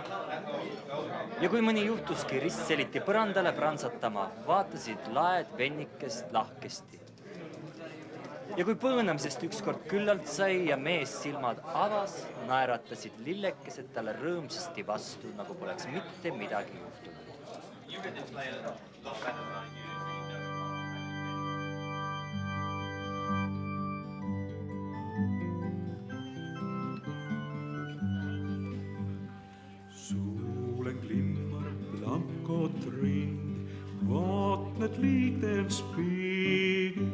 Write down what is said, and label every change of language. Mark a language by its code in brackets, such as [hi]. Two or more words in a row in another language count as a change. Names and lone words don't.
[et] Ja kui mõni juhtuski ristseliti põrandale prantsatama, vaatasid laed vennikest lahkesti. Ja kui põõnamisest ükskord küllalt sai ja mees silmad avas, naeratasid lillekesed talle rõõmsasti vastu, nagu poleks mitte midagi juhtunud. [sv] Solen glimmar blank och ring, vattnet likt en spegel.